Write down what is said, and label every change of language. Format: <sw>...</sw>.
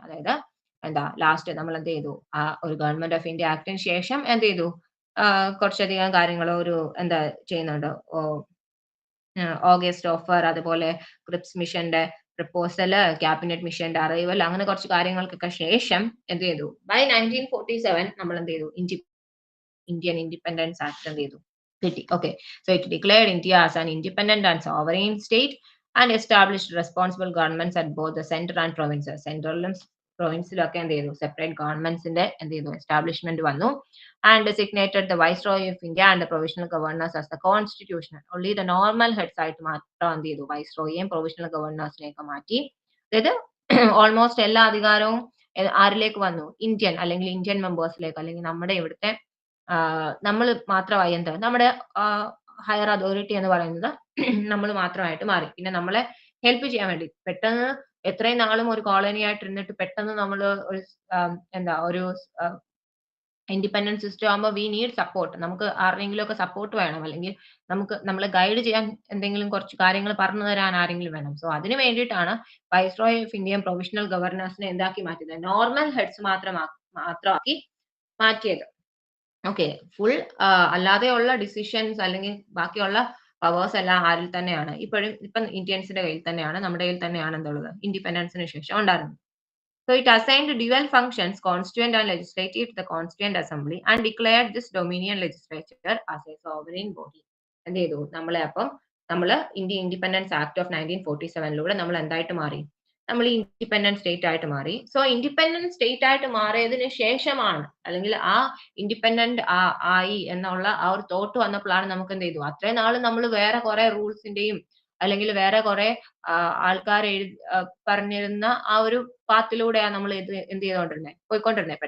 <ml>അതായത് എന്താ ലാസ്റ്റ് നമ്മൾ എന്ത് ചെയ്തു, ആ ഒരു ഗവൺമെന്റ് ഓഫ് ഇന്ത്യ ആക്ടിന് ശേഷം എന്ത് ചെയ്തു, കുറച്ചധികം കാര്യങ്ങൾ ഒരു എന്താ ചെയ്യുന്നുണ്ട്, ഓഗസ്റ്റ് ഓഫർ, അതുപോലെ ക്രിപ്സ് മിഷന്റെ പ്രപ്പോസല്, ക്യാബിനറ്റ് മിഷന്റെ അറൈവൽ, അങ്ങനെ കുറച്ച് കാര്യങ്ങൾക്കൊക്കെ ശേഷം എന്ത് ചെയ്തു, ബൈ 1947 നമ്മൾ എന്ത് ചെയ്തു, ഇന്ത്യൻ ഇൻഡിപെൻഡൻസ് ആക്ട് എന്ത് ചെയ്തു, കിട്ടി.</ml> <en>Okay, so it declared India as an independent and sovereign state and established responsible governments at both the centre and provinces.</en> <ml>സെൻട്രലിലും പ്രൊവിൻസിലും ഒക്കെ എന്ത് ചെയ്തു, സെപ്പറേറ്റ് ഗവൺമെന്റ്സിന്റെ എന്ത് ചെയ്തു, എസ്റ്റാബ്ലിഷ്മെന്റ് വന്നു.</ml> <en>And designated the Viceroy of India and the provisional governors as the constitutional. Only the normal heads</en> <ml>ആയിട്ട് മാത്രം എന്ത് ചെയ്തു, വൈസ്രോയെയും പ്രൊവിഷണൽ ഗവർണേഴ്സിനെയൊക്കെ മാറ്റി. അതായത് ഓൾമോസ്റ്റ് എല്ലാ അധികാരവും ആരിലേക്ക് വന്നു, ഇന്ത്യൻ അല്ലെങ്കിൽ ഇന്ത്യൻ മെമ്പേഴ്സിലേക്ക്, അല്ലെങ്കിൽ നമ്മുടെ ഇവിടുത്തെ നമ്മൾ മാത്രമായി എന്ത്, നമ്മുടെ ഹയർ അതോറിറ്റി എന്ന് പറയുന്നത് നമ്മൾ മാത്രമായിട്ട് മാറി. പിന്നെ നമ്മളെ ഹെൽപ്പ് ചെയ്യാൻ വേണ്ടി, പെട്ടെന്ന് എത്രയും നാളും ഒരു കോളനി ആയിട്ട് ഇരുന്നിട്ട് പെട്ടെന്ന് നമ്മൾ ഒരു എന്താ ഒരു ഇൻഡിപെൻഡന്റ് സിസ്റ്റം ആകുമ്പോൾ</ml> <en>we need support,</en> <ml>നമുക്ക് ആരുടെയെങ്കിലും ഒക്കെ സപ്പോർട്ട് വേണം, അല്ലെങ്കിൽ നമുക്ക് നമ്മളെ ഗൈഡ് ചെയ്യാൻ എന്തെങ്കിലും കുറച്ച് കാര്യങ്ങൾ പറഞ്ഞു തരാൻ ആരെങ്കിലും വേണം. സോ അതിന് വേണ്ടിയിട്ടാണ് വൈസ്രോയ് ഓഫ് ഇന്ത്യൻ പ്രൊവിഷണൽ ഗവർണേഴ്സിനെ എന്താക്കി മാറ്റിയത്, നോർമൽ ഹെഡ്സ് മാത്രമാക്കി മാറ്റിയത്. ഓക്കെ, ഫുൾ അല്ലാതെയുള്ള ഡിസിഷൻസ് അല്ലെങ്കിൽ ബാക്കിയുള്ള പവേഴ്സ് എല്ലാം ആരിൽ തന്നെയാണ്, ഇപ്പം ഇന്ത്യൻസിന്റെ കയ്യിൽ തന്നെയാണ്, നമ്മുടെ കയ്യിൽ തന്നെയാണ് എന്തുള്ളത്, ഇൻഡിപെൻഡൻസിന് ശേഷം ഉണ്ടായിരുന്നത്.</ml> <en>So it assigned dual functions, constituent and legislative, to the Constituent Assembly and declared this Dominion Legislature as a sovereign body.</en> <ml>എന്ത് ചെയ്തു? നമ്മള് ഇന്ത്യ ഇൻഡിപെൻഡൻസ് ആക്ട് ഓഫ് 1947 നമ്മൾ എന്തായിട്ട് മാറി? നമ്മൾ ഇൻഡിപെൻഡന്റ് സ്റ്റേറ്റ് ആയിട്ട് മാറി. സോ ഇൻഡിപെൻഡന്റ് സ്റ്റേറ്റ് ആയിട്ട് മാറിയതിന് ശേഷമാണ്, അല്ലെങ്കിൽ ആ ഇൻഡിപെൻഡന്റ് ആയി എന്നുള്ള ആ ഒരു തോട്ട് വന്നപ്പോഴാണ് നമുക്ക് എന്ത് ചെയ്തു? അത്രയും നാള് നമ്മൾ വേറെ കുറെ റൂൾസിന്റെയും അല്ലെങ്കിൽ വേറെ കുറെ ആൾക്കാർ പറഞ്ഞിരുന്ന ആ ഒരു പാത്തിലൂടെയാണ് നമ്മൾ എന്ത് ചെയ്തുകൊണ്ടിരുന്നത്, പോയിക്കൊണ്ടിരുന്നത്.</ml>